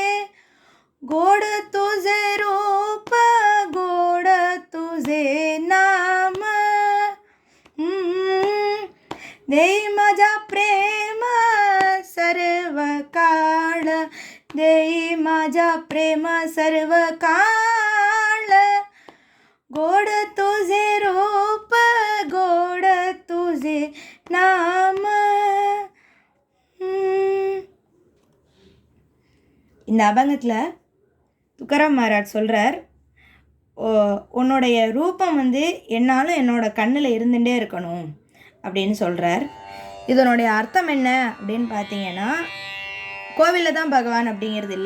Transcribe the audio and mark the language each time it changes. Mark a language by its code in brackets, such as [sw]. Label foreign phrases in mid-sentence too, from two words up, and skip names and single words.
[mr] गोड तुझे रूप, गोड तुझे नाम, देई माझा प्रेम सर्व काळ, देई माझा प्रेम सर्व काळ. गोड तुझे रूप, गोड तुझे नाम. [ta] இந்த அபங்கத்தில் துக்காராம் மகாராஜ் சொல்கிறார், உன்னுடைய ரூபம் என்னாலும் என்னோட கண்ணில் இருந்துகிட்டே இருக்கணும் அப்படின்னு சொல்கிறார். இதனுடைய அர்த்தம் என்ன அப்படின்னு பார்த்தீங்கன்னா, கோவிலில் தான் பகவான் அப்படிங்கிறது இல்லை.